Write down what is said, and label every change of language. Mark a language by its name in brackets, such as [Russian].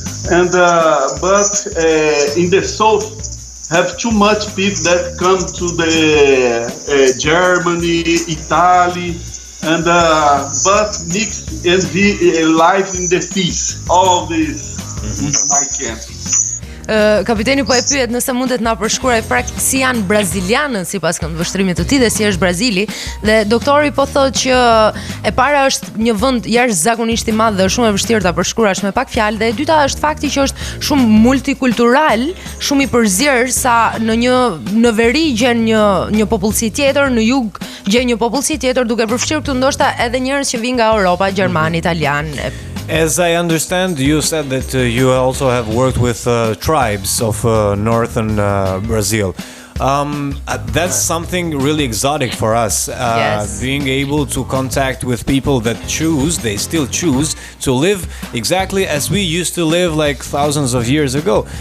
[English] And but in the south have too much people that come to the Germany, Italy, and but mix and be live in the peace. All this my country. [Albanian] Kapiteni po e pyet nëse mundet na përshkruaj praktikisht si janë brazilianët sipas këndvështrimit të tij dhe si është Brazili, dhe doktori po thotë që e para është një vend jashtëzakonisht i madh dhe shumë e vështirë ta përshkruash me pak fjalë, dhe e dyta është fakti që është shumë multikultural, shumë i përzier, sa në veri gjen një popullsi tjetër, në jug gjen një popullsi tjetër, duke përfshirë këtu ndoshta edhe njerëz që vinë nga Europa, Gjerman, Italian. [English] As I understand, you said that you also have worked with tribes of northern Brazil. That's something really exotic for us. Yes. Being able to contact with people that they still choose to live exactly as we used to live like thousands of years ago.